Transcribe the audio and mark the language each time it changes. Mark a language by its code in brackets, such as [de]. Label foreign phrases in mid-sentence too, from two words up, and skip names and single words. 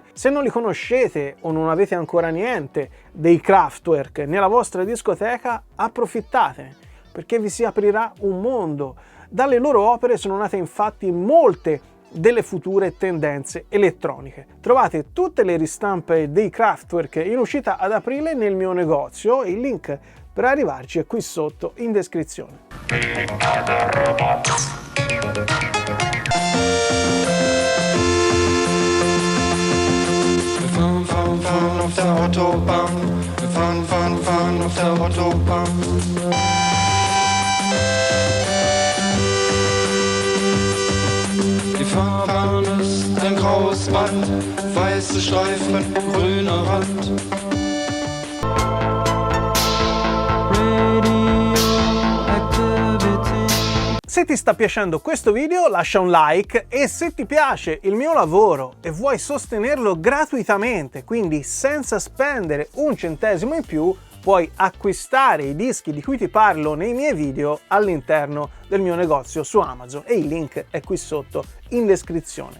[it] Se non li conoscete o non avete ancora niente dei Kraftwerk nella vostra discoteca, approfittatene, perché vi si aprirà un mondo. Dalle loro opere sono nate infatti molte delle future tendenze elettroniche. Trovate tutte le ristampe dei Kraftwerk in uscita ad aprile nel mio negozio, il link per arrivarci è qui sotto in descrizione. [de] Wir fahren auf der Autobahn. Wir fahren auf der Autobahn. Die Fahrbahn ist ein graues Band, weiße Streifen, grüner Rand. [it] Se ti sta piacendo questo video lascia un like e se ti piace il mio lavoro e vuoi sostenerlo gratuitamente, quindi senza spendere un centesimo in più, puoi acquistare i dischi di cui ti parlo nei miei video all'interno del mio negozio su Amazon e il link è qui sotto in descrizione.